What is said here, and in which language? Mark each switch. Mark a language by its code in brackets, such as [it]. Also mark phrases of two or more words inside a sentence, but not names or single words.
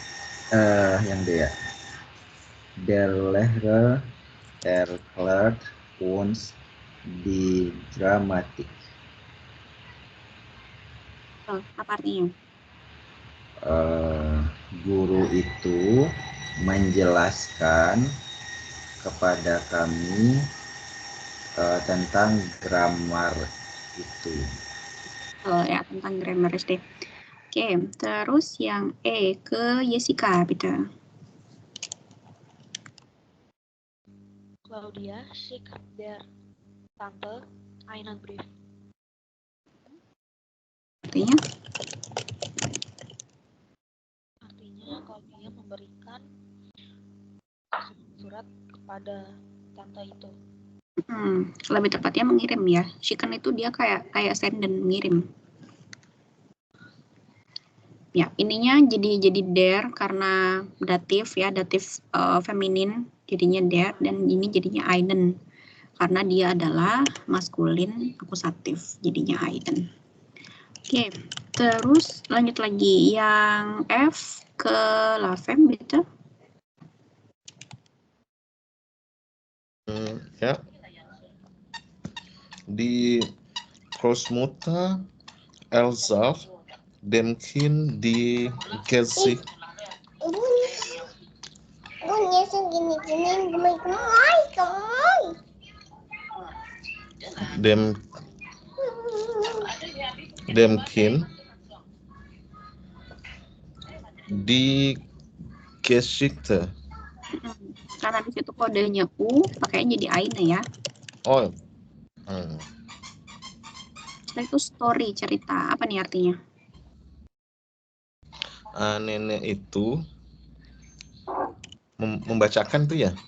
[id] Yang D ya. [de] Der Lehrer erklärt uns die Grammatik. [id] Apa artinya? Guru itu menjelaskan kepada kami tentang grammar itu. Ya, tentang grammar deh. Oke, terus yang E ke Jessica, bitte. [de] Claudia schickt der Tante einen Brief. [id] Artinya? Artinya Claudia memberikan surat kepada tante itu. Lebih tepatnya mengirim ya. Schicken itu dia kayak send dan mengirim. Ya, ininya jadi der karena datif ya, datif feminin jadinya der, dan ini jadinya einen karena dia adalah maskulin akusatif jadinya einen. Oke, terus lanjut lagi yang F ke Lavem gitu. Ja. [de] Die Großmutter Elsa dem Kind die Gesicht dem Kind die Geschichte. [id] Karena di situ kodenya U, pakainya jadi eine ya. Oh. Setelah itu story, cerita. Apa nih artinya? Nenek itu membacakan tuh ya?